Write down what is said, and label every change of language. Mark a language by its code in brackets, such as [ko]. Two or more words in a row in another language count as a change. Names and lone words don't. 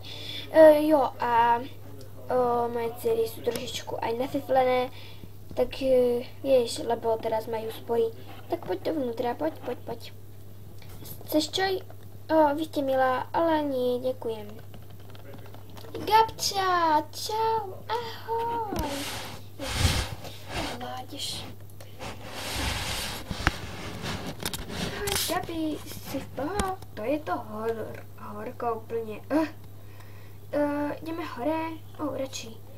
[sk] Jo, a moje dcery sú trošičku aj nafiflené, tak vieš, lebo teraz majú spory. Tak poď dovnútra, poď. Chceš čaj? Vy ste milá, ale nie, ďakujem. Gabča, čau, ahoj. Mládež. Gabi, si v poho? [cs] To je to horko úplně. Jdeme hore? Radši.